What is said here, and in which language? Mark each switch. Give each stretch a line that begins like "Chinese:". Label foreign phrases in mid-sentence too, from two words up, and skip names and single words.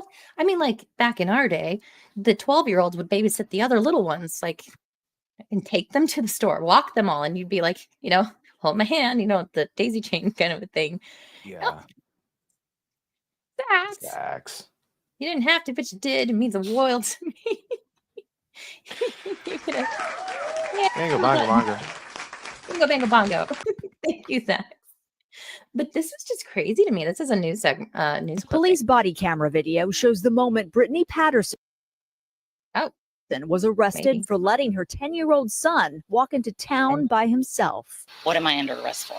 English: I mean, like back in our day, the 12-year-olds would babysit the other little ones, and take them to the store, walk them all, and you'd be like, hold my hand, the daisy chain kind of a thing. Yeah. Facts. You didn't have to, but you did. It means a world to me. Bango, bongo, bongo. Bingo, bango, bongo. Thank you, Zach. But this was just crazy to me. This is a news segment. News Police body camera video shows the moment Brittany Patterson was arrested for letting her 10-year-old son walk into town by himself. What am I under arrest for?